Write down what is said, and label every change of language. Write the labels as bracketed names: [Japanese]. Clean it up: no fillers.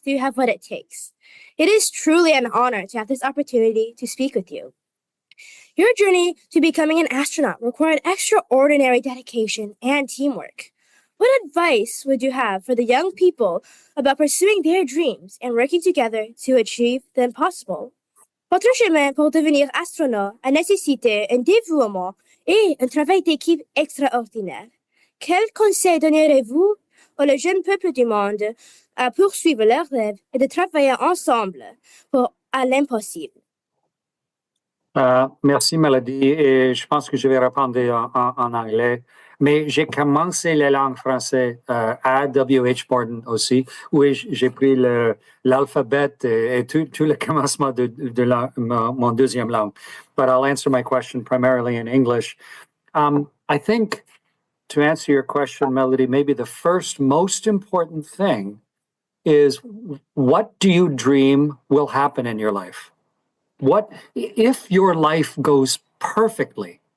[English] Do you have what it takes? It is truly an honor to have this opportunity to speak with you. Your journey to becoming an astronaut required extraordinary dedication and teamwork. What advice would you have for the young people about pursuing their dreams and working together to achieve the impossible? [French] Votre chemin pour devenir astronaut a nécessité un dévouement et un travail d'équipe extraordinaire. Quel conseil donnerez-vous au jeune peuple du monde à poursuivre leurs rêves et de travailler ensemble à l'impossible? Merci, Mélodie. Et je pense que je vais répondre en anglais. Mais j'ai commencé les langues françaises à W.H. Morton aussi, où j'ai pris l'alphabet et tout le commencement de mon deuxième langue. [English] But I'll answer my question primarily in English. I think, to answer your question, Melody, maybe the first most important thing is, what do you dream will happen in your life? What if your life goes perfectly?